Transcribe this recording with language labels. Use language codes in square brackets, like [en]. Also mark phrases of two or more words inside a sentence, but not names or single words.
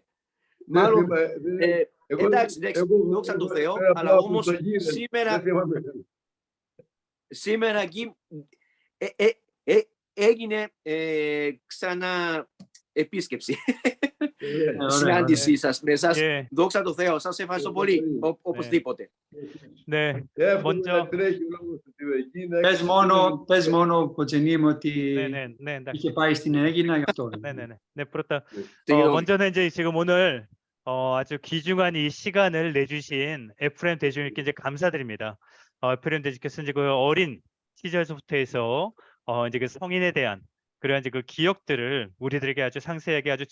[el] Μάλλον, εντάξει, δόξα τω Θεώ, αλλά όμως σήμερα εκεί έγινε ξανά επίσκεψη. Συνάντησή σας με εσάς. Δόξα τω Θεώ, σας ευχαριστώ πολύ, οπωσδήποτε. [ko] 네, 먼저 [el] πες μόνο Κοτσενή μου ότι [ko] 네, [el] είχε πάει στην Αίγινα γι' αυτό. [ko] 네, πρώτα 먼저는 이제 지금 오늘 아주 귀중한 이 시간을 내주신 에프레임 대주님께 이제 감사드립니다. 에프레임 대주께서 이제 그 어린 시절부터 해서 이제 그 성인에 대한 그런 이제 그 기억들을 우리들에게 아주 상세하게 아주